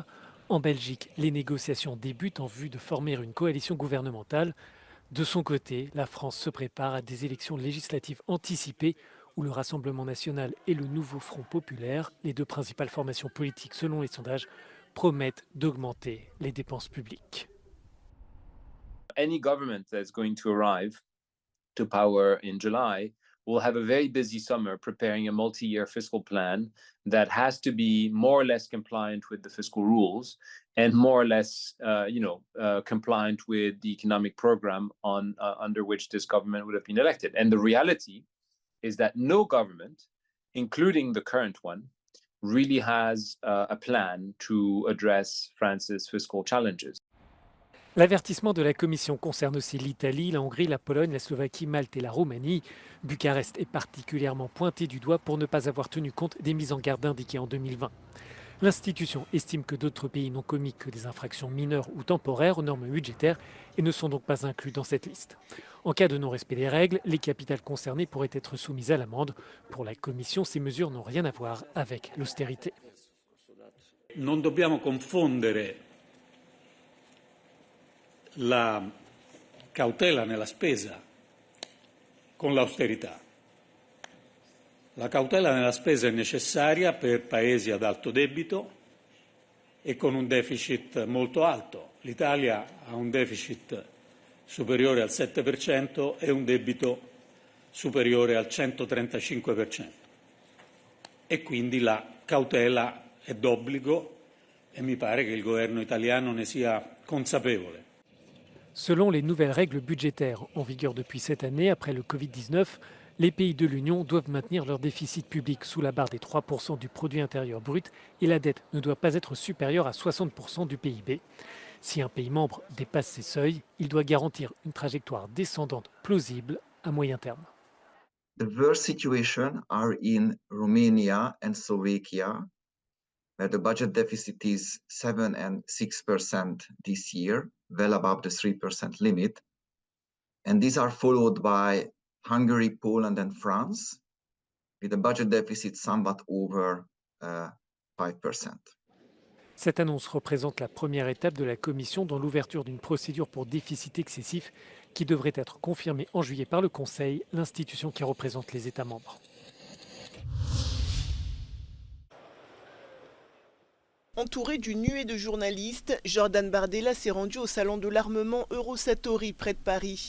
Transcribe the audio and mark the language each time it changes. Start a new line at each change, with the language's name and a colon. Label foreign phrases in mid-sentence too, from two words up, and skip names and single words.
French: En Belgique, les négociations débutent en vue de former une coalition gouvernementale. De son côté, la France se prépare à des élections législatives anticipées où le Rassemblement national et le Nouveau Front populaire, les deux principales formations politiques selon les sondages, promettent d'augmenter les dépenses publiques.
English: Any government that's going to arrive to power in July will have a very busy summer preparing a multi-year fiscal plan that has to be more or less compliant with the fiscal rules and more or less, compliant with the economic program under which this government would have been elected. And the reality is that no government, including the current one, really has a plan to address France's fiscal challenges.
French: L'avertissement de la Commission concerne aussi l'Italie, la Hongrie, la Pologne, la Slovaquie, Malte et la Roumanie. Bucarest est particulièrement pointé du doigt pour ne pas avoir tenu compte des mises en garde indiquées en 2020. L'institution estime que d'autres pays n'ont commis que des infractions mineures ou temporaires aux normes budgétaires et ne sont donc pas inclus dans cette liste. En cas de non-respect des règles, les capitales concernées pourraient être soumises à l'amende. Pour la Commission, ces mesures n'ont rien à voir avec l'austérité.
Italian: Non dobbiamo confondere la cautela nella spesa con l'austerità. La cautela nella spesa è necessaria per paesi ad alto debito e con un deficit molto alto. L'Italia ha un deficit superiore al 7% e un debito superiore al 135%. E quindi la cautela è d'obbligo e mi pare che il governo italiano ne sia consapevole.
French: Selon les nouvelles règles budgétaires en vigueur depuis cette année, après le Covid-19, les pays de l'Union doivent maintenir leur déficit public sous la barre des 3% du produit intérieur brut et la dette ne doit pas être supérieure à 60% du PIB. Si un pays membre dépasse ces seuils, il doit garantir une trajectoire descendante plausible à moyen terme.
English: The worst situation are in Romania and Slovakia, where the budget deficit is 7 and 6% this year, well above the 3% limit. And these are followed by Hungary, Poland and France, with a budget deficit somewhat over 5%.
French: Cette annonce représente la première étape de la Commission dans l'ouverture d'une procédure pour déficit excessif qui devrait être confirmée en juillet par le Conseil, l'institution qui représente les États membres. Entouré d'une nuée de journalistes, Jordan Bardella s'est rendu au salon de l'armement Eurosatory près de Paris.